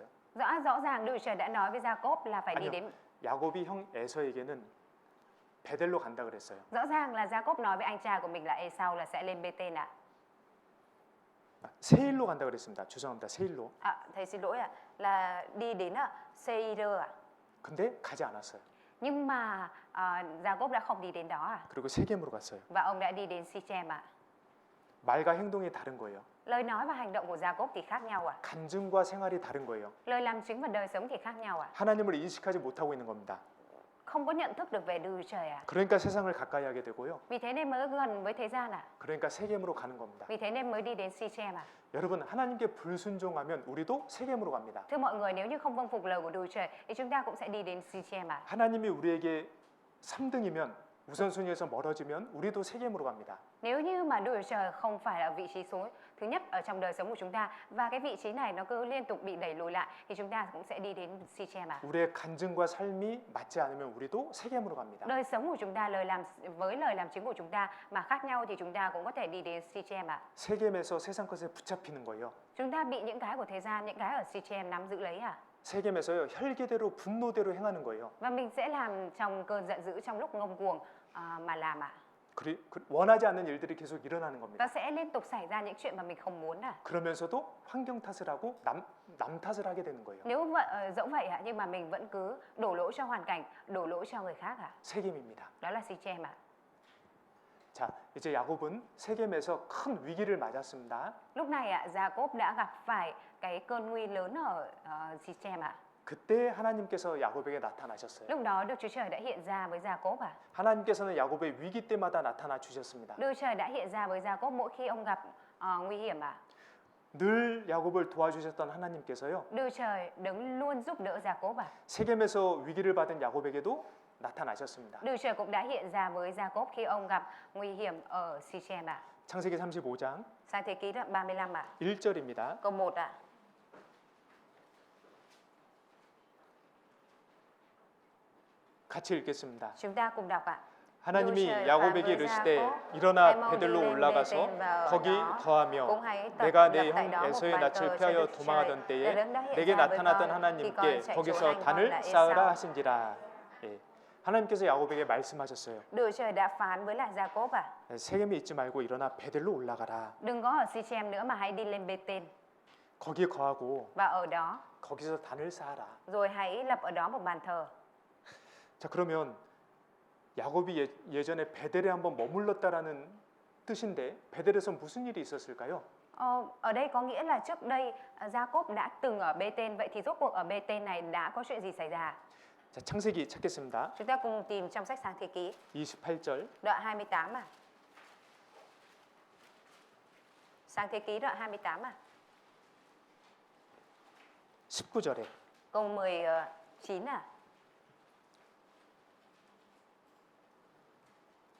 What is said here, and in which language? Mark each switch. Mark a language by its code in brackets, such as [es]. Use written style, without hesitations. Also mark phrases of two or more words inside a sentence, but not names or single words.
[vi] Rõ ràng Đức Chúa Trời đã nói với Gia-cốp là phải đi [ko] 아니요, [vi] đến. [ko] 야곱이 형 에서에게는 베델로 간다 그랬어요. [vi] Rõ ràng là Gia-cốp nói với anh trai của mình là Ê-sau là sẽ lên Bê-tên ạ. [ko] 세일로 간다 그랬습니다. 죄송합니다. 세일로. [vi] Thầy xin lỗi ạ, là đi đến Seir ạ. [ko] 근데 가지 않았어요. [vi] Nhưng mà Gia-cốp đã không đi đến đó à? [ko] 그리고 세겜으로 갔어요. [vi] Và ông đã đi đến Sichem ạ. [ko] 말과 행동이 다른 거예요. [vi] Lời nói và hành động của Gia-cốp thì khác nhau à? [ko] 간증과 생활이 다른 거예요. [vi] Lời làm chứng và đời sống thì khác nhau à? [ko] 하나님을 인식하지 못하고 있는 겁니다. [vi] Không có nhận thức được về Đức Chúa Trời à? [ko] 그러니까 세상을 가까이 하게 되고요. [vi] Vì thế nên mới gần với thế gian à? [ko] 그러니까 세겜으로 가는 겁니다. [vi] Vì thế nên mới đi đến Sichem à? [ko] 여러분 하나님께 불순종하면 우리도 세겜으로 갑니다. [vi] Thưa mọi người, nếu như không vâng phục lời của Đức Chúa Trời thì chúng ta cũng sẽ đi đến Sichem à? [ko] 하나님이 우리에게 3등이면 우선순위에서 멀어지면 우리도 세겜으로 갑니다. [vi] Nếu như mà Đức Chúa Trời không phải là vị trí số thứ nhất ở trong đời sống của chúng ta và cái vị trí này nó cứ liên tục bị đẩy lùi lại thì chúng ta cũng sẽ đi đến Sichem à? [ko] 우리의 간증과 삶이 맞지 않으면 우리도 세겜으로 갑니다. [vi] Đời sống của chúng ta, lời làm chứng của chúng ta mà khác nhau thì chúng ta cũng có thể đi đến Sichem à? [ko] 세겜에서 세상 것에 붙잡히는 거예요. [vi] Chúng ta bị những cái của thế gian, những cái ở Sichem nắm giữ lấy à? [ko] 세겜에서요 혈기대로 분노대로 행하는 거예요. [vi] Và mình sẽ làm trong cơn giận dữ trong lúc ngông cuồng mà làm à? [ko] 원하지 않는 일들이 계속 일어나는 겁니다. [vi] Ta sẽ liên tục xảy ra những chuyện mà mình không muốn à? [ko] 그러면서도 환경 탓을 하고 남 탓을 하게 되는 거예요. [vi] Nếu vậy, dẫu vậy nhưng mà mình vẫn cứ đổ lỗi cho hoàn cảnh, đổ lỗi cho người khác à? [ko] 세겜입니다. [vi] Đó là Sichem à? [ko] 자, 이제 야곱은 세겜에서 큰 위기를 맞았습니다. [vi] Lúc này Gia-cốp đã gặp phải cái cơn nguy lớn ở Sichem à? [ko] 그때 하나님께서 야곱에게 나타나셨어요. [vi] Lúc đó Đức Chúa Trời đã hiện ra với Gia-cốp à? [ko] 하나님께서는 야곱의 위기 때마다 나타나 주셨습니다. [vi] Đức Chúa Trời đã hiện ra với Gia-cốp mỗi khi ông gặp nguy hiểm à? [ko] 늘 야곱을 도와주셨던 하나님께서요. [vi] Đức Chúa Trời đứng luôn giúp đỡ Gia-cốp à? [ko] 세겜에서 위기를 받은 야곱에게도 나타나셨습니다. [vi] Đức Chúa Trời cũng đã hiện ra với Gia-cốp khi ông gặp nguy hiểm ở Sichem à? [ko] 창세기 35장 [vi] Sang thế ký đoạn 35 à? [ko] 1절입니다. [vi] Câu 1 à? [ko] 같이 읽겠습니다. [vi] Chúng ta cùng đọc ạ. [ko] 하나님이 야곱에게 이르시되 일어나 베들로 올라가서 거기 거하며 내가 내 형 에서의 낯을 피하여 도망하던 때에 내게 나타났던 하나님께 거기서 단을 쌓으라 하신지라. 예. 하나님께서 야곱에게 말씀하셨어요. [vi] Đức Chúa Trời đã phán với lại Gia-cốp à? [ko] 세겜에 있지 말고 일어나 베들로 올라가라. [vi] Đừng có ở Sichem nữa mà hãy đi lên Bê-tên [ko] 거기 거하고 [vi] và ở đó [ko] 거기서 단을 쌓아라. [vi] rồi hãy lập ở đó một bàn thờ. [ko] 자, 그러면 야곱이 예전에 베델에 한번 머물렀다라는 뜻인데 베델에서 무슨 일이 있었을까요? [vi] Ở đây có nghĩa là trước đây Gia-cốp đã từng ở Bê-tên, vậy thì rốt cuộc ở Bê-tên này đã có chuyện gì xảy ra? [ko] 자, 창세기 찾겠습니다. [vi] Chúng ta cùng tìm trong sách Sáng Thế Ký [ko] 28절. [vi] đoạn 28 à? Sáng Thế Ký đoạn 28 à? [ko] 19절에 [vi] Câu 19 à?